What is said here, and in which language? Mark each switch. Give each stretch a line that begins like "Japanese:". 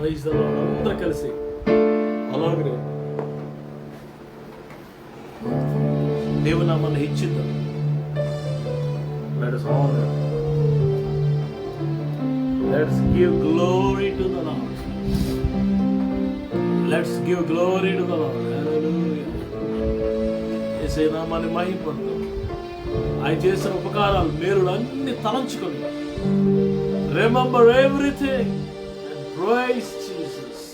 Telugu: అందరూ కలిసి అలాగే దేవునామాన్ని హెచ్చిద్దాం.
English: Let us honor. Let's give glory to the Lord. Let's give glory to the Lord.
Telugu: Hallelujah. యేసయ్య నామాన్ని మహిమపడతాం. ఆయన చేసిన ఉపకారాలు మేలులు అన్ని తలంచుకొని
English: remember everything and praise Jesus.